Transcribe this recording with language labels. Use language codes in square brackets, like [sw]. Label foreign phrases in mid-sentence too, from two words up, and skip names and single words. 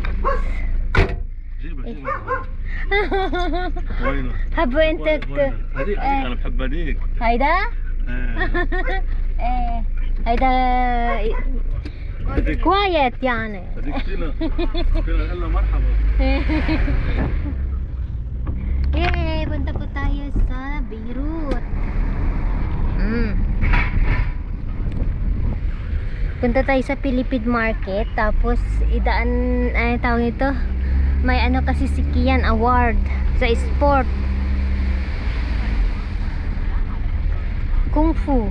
[ar] جيبها وينه؟ حبوا انت هذيك انا بحب هذيك. هيدا؟ ايه هيدا كويت يعني. هذيك فينا نقول له مرحبا. Yay! [tl] Punta po tayo sa Beirut. Punta tayo sa Philippine Market. Tapos idaan, ay tawag nito, may ano kasi si Kian Award sa sport Kung Fu.